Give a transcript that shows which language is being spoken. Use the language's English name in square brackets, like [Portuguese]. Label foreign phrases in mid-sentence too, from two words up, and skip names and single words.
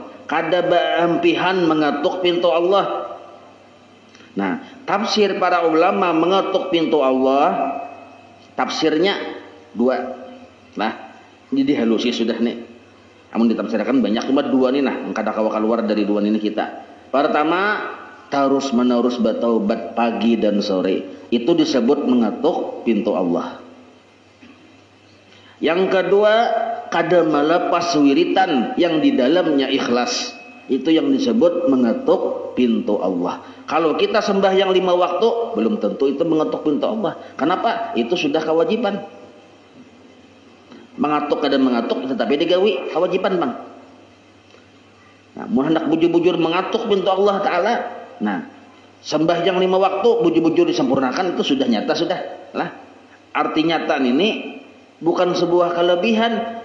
[Banjar] Kada berhempihan mengetuk pintu Allah. [Indonesian] Nah, tafsir para ulama mengetuk pintu Allah, tafsirnya dua. [Banjar] Nah, ini dihalusi sudah nih. Namun ditafsirkan banyak, cuma dua nih nah, kada kawa keluar dari dua ini kita. [Indonesian] Pertama, terus menerus bertaubat pagi dan sore, itu disebut mengetuk pintu Allah. [Banjar] Yang kedua, kada melepas wiritan yang di dalamnya ikhlas. [Indonesian] Itu yang disebut mengetuk pintu Allah. Kalau kita sembahyang 5 waktu, belum tentu itu mengetuk pintu Allah. Kenapa? Itu sudah kewajiban. [Banjar] Mengatuk kadang mengatuk, tetapi digawi kewajiban bang. Nah, mau hendak bujur-bujur mengatuk pintu Allah Ta'ala. Nah, sembahyang 5 waktu, bujur-bujur disempurnakan, itu sudah nyata sudah. [Indonesian] Lah, arti nyata ini bukan sebuah kelebihan.